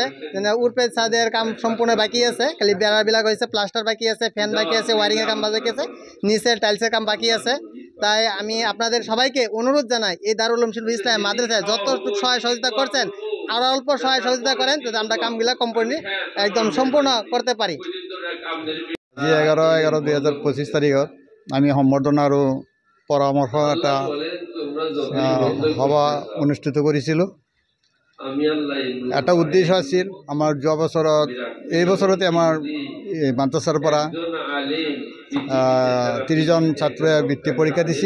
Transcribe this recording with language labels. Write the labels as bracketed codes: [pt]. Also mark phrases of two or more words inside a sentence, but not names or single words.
[bn] উপরের ছাদের কাম সম্পূর্ণ বাকি আছে, খালি বেড়াবিলাক হয়েছে, প্লাস্টার বাকি আছে, ফ্যান বাকি আছে, ওয়ারিংয়ের কাম বাকি আছে, নিচের টাইলসের কাম বাকি আছে। তাই আমি আপনাদের সবাইকে অনুরোধ জানাই এই দারুল উলুম শিলবৰী ইসলামিয়া মাদ্রাসায় যতটুকু সহায় সহযোগিতা করছেন আর অল্প সহায় সহযোগিতা করেন যাতে আমরা কামগুলা কোম্পানি একদম সম্পূর্ণ করতে পারি। [as] 11/11/2025 তাৰিখত আমি সম্বৰ্ধনা আৰু পৰামৰ্শ এটা সভা অনুষ্ঠিত কৰিছিলোঁ। এটা উদ্দেশ্য আছিল আমাৰ যোৱা বছৰত, এই বছৰতে আমাৰ মাদ্ৰাছাৰ পৰা 30 জন ছাত্ৰই বৃত্তি পৰীক্ষা দিছিল।